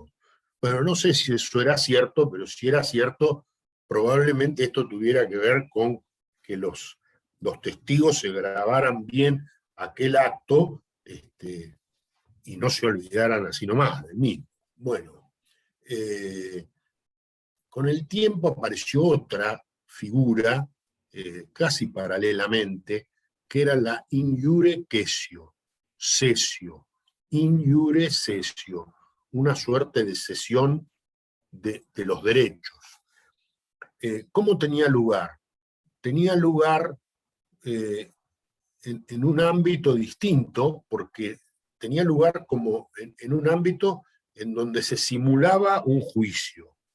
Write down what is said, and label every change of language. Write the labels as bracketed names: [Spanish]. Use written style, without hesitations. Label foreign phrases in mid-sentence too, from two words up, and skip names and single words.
[Spanish] Bueno, no sé si eso era cierto, pero si era cierto, probablemente esto tuviera que ver con que los testigos se grabaran bien aquel acto y no se olvidaran así nomás de mí. Bueno, con el tiempo apareció otra figura, casi paralelamente, que era la [Latin] in iure cessio, in iure cessio, [Spanish] una suerte de cesión de los derechos. ¿Cómo tenía lugar? Tenía lugar en un ámbito distinto, porque tenía lugar como en un ámbito en donde se simulaba un juicio.